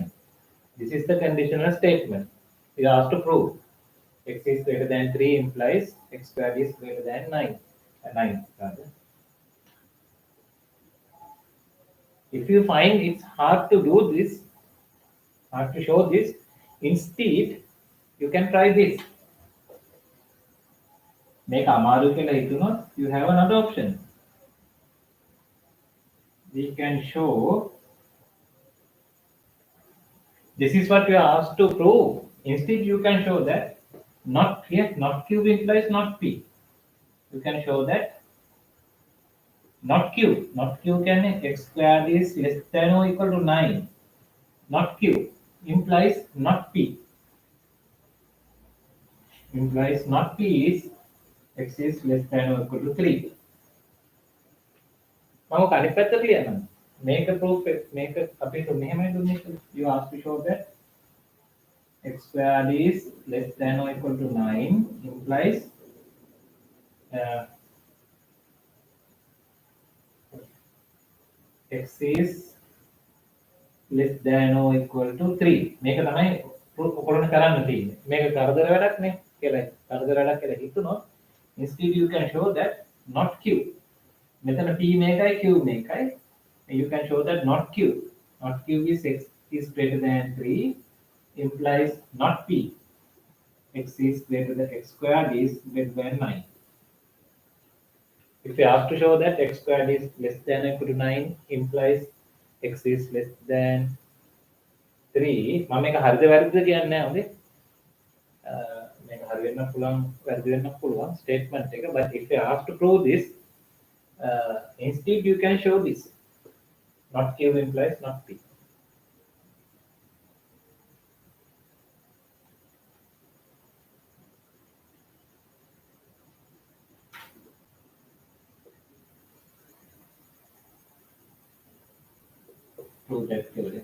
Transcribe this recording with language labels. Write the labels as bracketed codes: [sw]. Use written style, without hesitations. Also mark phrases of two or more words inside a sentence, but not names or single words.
[en] This is the conditional statement. You are asked to prove x is greater than 3 implies x squared is greater than 9. 9 rather. If you find it's hard to do this, hard to show this, instead you can try this. [si] මේක අමාරු කියලා හිතුනොත් [en] you have another option. We can show this is what you are asked to prove. Instead you can show that not here, not q implies not p. You can show that not q can x squared is less than or equal to 9. Not q implies not p. Implies not p is x is less than or equal to 3. [si] මම කලින් පැත්තට ලියනවා. මේක proof මේක අපි මෙහෙමයි දුන්නේ. [en] You have to show that x squared is less than or equal to 9 implies x is less than or equal to 3. [si] මේක තමයි ඔයගොල්ලෝ කරන්න තියෙන්නේ. මේක කරදර වැඩක් නේ කියලා. කරදර වැඩක් කියලා හිතුනොත් [en] instead you can show that not q. [si] මෙතන p මේකයි q මේකයි. [en] You can show that not q is x is greater than 3 implies not p. X is greater than x squared is greater than 9. If you have to show that x squared is less than or equal to 9 implies x is less than 3. [si] මම මේක හරිද වැරදිද කියන්නේ නැහැ හොඳේ. මේක හරි වෙන්න පුළුවන් වැරදි වෙන්න පුළුවන් statement එක. [en] But if you have to prove this, instead you can show this. Not q implies not p. Prove that theorem.